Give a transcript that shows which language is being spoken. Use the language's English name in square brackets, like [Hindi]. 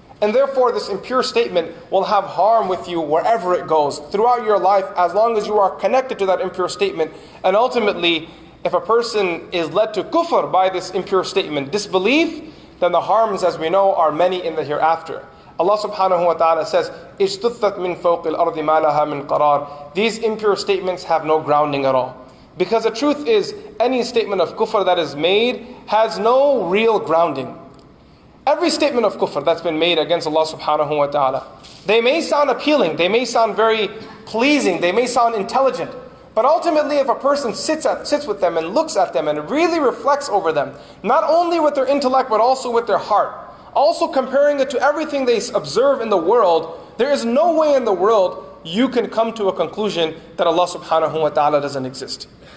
[English] And therefore, this impure statement will have harm with you wherever it goes, throughout your life, as long as you are connected to that impure statement. And ultimately, if a person is led to kufr by this impure statement, disbelief, then the harms, as we know, are many in the hereafter. Allah subhanahu wa ta'ala says, [Arabic] اجتثت من فوق الأرض ما لها من قرار. [English] These impure statements have no grounding at all. Because the truth is, any statement of kufr that is made has no real grounding. Every statement of kufr that's been made against Allah subhanahu wa ta'ala, they may sound appealing, they may sound very pleasing, they may sound intelligent, but ultimately if a person sits with them and looks at them and really reflects over them, not only with their intellect but also with their heart, also comparing it to everything they observe in the world, there is no way in the world you can come to a conclusion that Allah subhanahu wa ta'ala doesn't exist.